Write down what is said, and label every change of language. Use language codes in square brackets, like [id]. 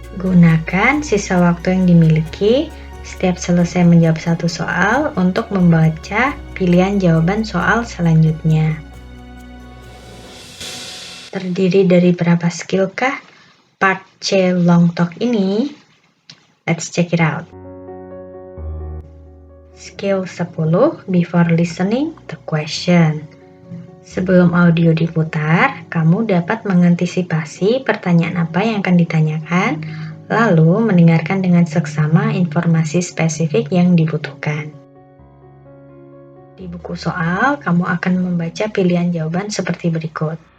[id] Gunakan sisa waktu yang dimiliki setiap selesai menjawab satu soal untuk membaca pilihan jawaban soal selanjutnya. Terdiri dari berapa skill kah part C long talk ini? [en] Let's check it out. Skill 10, before listening the question. [id] Sebelum audio diputar, kamu dapat mengantisipasi pertanyaan apa yang akan ditanyakan, lalu mendengarkan dengan seksama informasi spesifik yang dibutuhkan. Di buku soal, kamu akan membaca pilihan jawaban seperti berikut.